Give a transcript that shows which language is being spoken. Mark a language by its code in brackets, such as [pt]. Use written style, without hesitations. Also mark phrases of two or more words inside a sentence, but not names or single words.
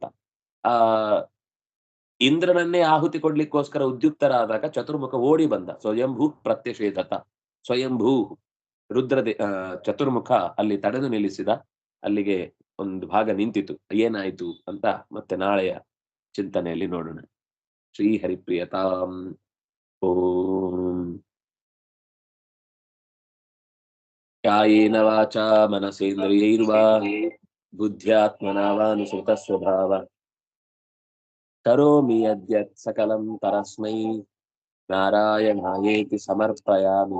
[kn] ಆ ಇಂದ್ರನನ್ನೇ ಆಹುತಿ ಕೊಡ್ಲಿಕ್ಕೋಸ್ಕರ ಉದ್ಯುಕ್ತರಾದಾಗ ಚತುರ್ಮುಖ ಓಡಿ ಬಂದ. [sa] ಸ್ವಯಂಭೂ ಪ್ರತ್ಯಷೇಧತ. [kn] ಸ್ವಯಂಭೂ ಚತುರ್ಮುಖ ಅಲ್ಲಿ ತಡೆದು ನಿಲ್ಲಿಸಿದ. ಅಲ್ಲಿಗೆ ಒಂದು ಭಾಗ ನಿಂತಿತು. ಏನಾಯ್ತು ಅಂತ ಮತ್ತೆ ನಾಳೆಯ ಚಿಂತನೆಯಲ್ಲಿ ನೋಡೋಣ. [sa] ಶ್ರೀ ಹರಿಪ್ರಿಯತಾಂ. ಓಂ ಕಾಯೇನ ವಾಚಾ ಮನಸೇಂದ್ರಿಯೈರ್ವಾ ಬುದ್ಧ್ಯಾತ್ಮನಾ ವಾನುಸೃತ ಸ್ವಭಾವ ಕರೋಮಿ ಯದ್ಯತ್ ಸಕಲಂ ಪರಸ್ಮೈ ನಾರಾಯಣಾಯೇತಿ ಸಮರ್ಪಯಾಮಿ.